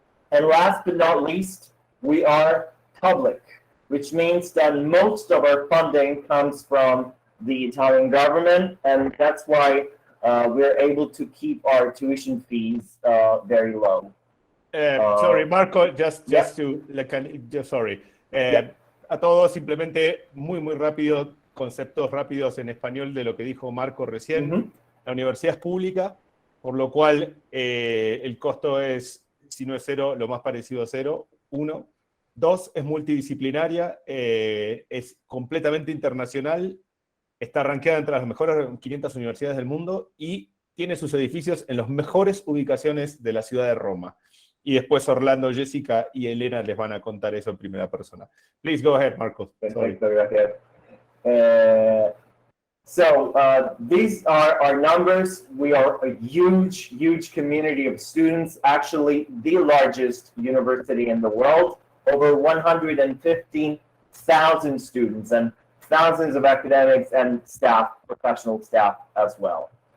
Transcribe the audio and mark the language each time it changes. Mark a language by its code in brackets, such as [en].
[en] And last but not least, we are public, which means that most of our funding comes from the Italian government, and that's why we're able to keep our tuition fees very low. Sorry, Marco, just yeah. sorry. Yeah. [es] A todos, simplemente muy rápido, conceptos rápidos en español de lo que dijo Marco recién. La universidad es pública, por lo cual el costo es, si no es 0, lo más parecido a 0, 1. 2, es multidisciplinaria, es completamente internacional, está rankeada entre las mejores 500 universidades del mundo y tiene sus edificios en las mejores ubicaciones de la ciudad de Roma. Y después Orlando, Jessica y Elena les van a contar eso en primera persona. [en] Please go ahead, Marcos. [es] Perfecto, gracias. [en] So these are our numbers. We are a huge community of students, actually the largest university in the world. Over 115,000 students and thousands of academics and staff, professional staff as well.